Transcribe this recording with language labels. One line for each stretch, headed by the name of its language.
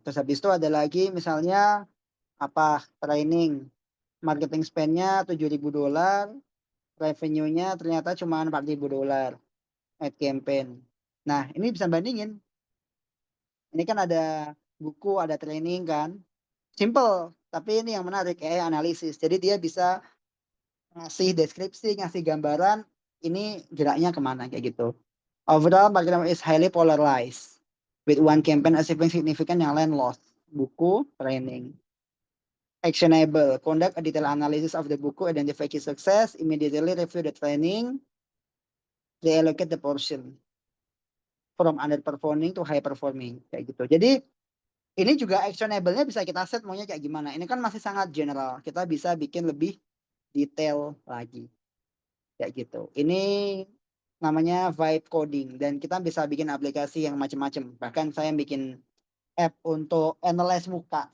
Indonesian: Terus habis itu ada lagi misalnya apa training marketing spend-nya $7.000, revenue-nya ternyata cuma $4.000 ad campaign. Nah, ini bisa bandingin. Ini kan ada buku, ada training kan. Simple, tapi ini yang menarik AI analisis. Jadi dia bisa ngasih deskripsi, ngasih gambaran ini geraknya kemana kayak gitu.
English: Overall, marketing is highly polarized with one campaign achieving significant
Indonesian: yang lain
English: lost.
Indonesian: Buku, training. Actionable.
English: Conduct a detailed analysis of the buku, identify key success, immediately review the training, reallocate the portion from underperforming to high performing
Indonesian: kayak gitu. Jadi ini juga actionable-nya bisa kita set maunya kayak gimana. Ini kan masih sangat general. Kita bisa bikin lebih detail lagi kayak gitu. Ini namanya vibe coding dan kita bisa bikin aplikasi yang macam-macam. Bahkan saya bikin app untuk analyze muka.